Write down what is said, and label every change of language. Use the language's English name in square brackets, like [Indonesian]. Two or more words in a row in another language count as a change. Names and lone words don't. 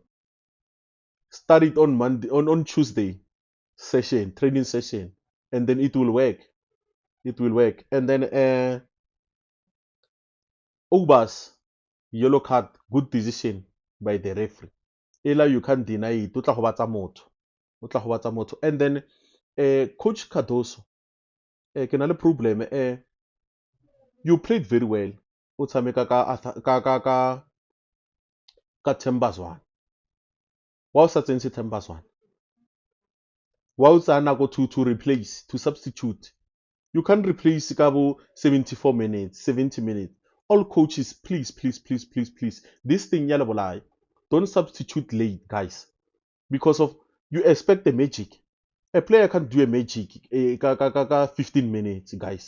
[English] Start it on Monday, on Tuesday session, training session, and then it will work. It will work. And then Obas, yellow card, good decision by the referee. Ela you can't deny it. [Tswana] O tla go batsa motho. O tla go batsa motho. [English] And then [Tswana] Coach Cardoso, ke na le problem. [English] You played very well. [Tswana] O tshameka ka Thembazwane. Wa o sa tsentse Thembazwane. Wa o tsaya nako [English] to replace, to substitute. You can't replace Kabo 74 minutes, 70 minutes. All coaches, please. This thing, yalabolai. Don't substitute late, guys. Because of you expect the magic. A player can't do a magic 15 minutes, guys.